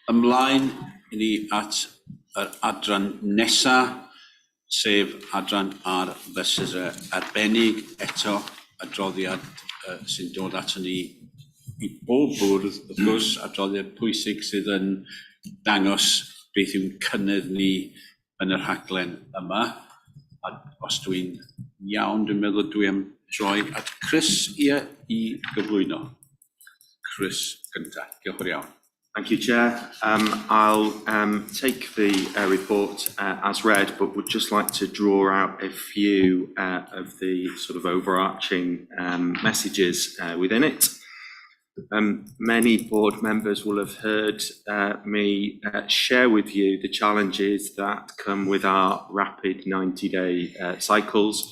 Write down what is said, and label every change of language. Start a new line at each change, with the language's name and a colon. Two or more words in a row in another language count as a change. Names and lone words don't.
Welsh: Ymlaen i ni at yr adran nesa, sef adran ar fesul arbennig, eto adroddiad sy'n dod ato ni i bob bwrdd, wrth gwrs, adroddiad pwysig sydd yn dangos beth yw'n cynnydd ni yn yr rhaglen yma. A os dwi'n iawn, dwi'n meddwl dwi am droi at Chris i gyflwyno. Chris gynta, diolch yn iawn.
English: Thank you, Chair. I'll take the report as read, but would just like to draw out a few of the sort of overarching messages within it. Many board members will have heard me share with you the challenges that come with our rapid 90-day cycles.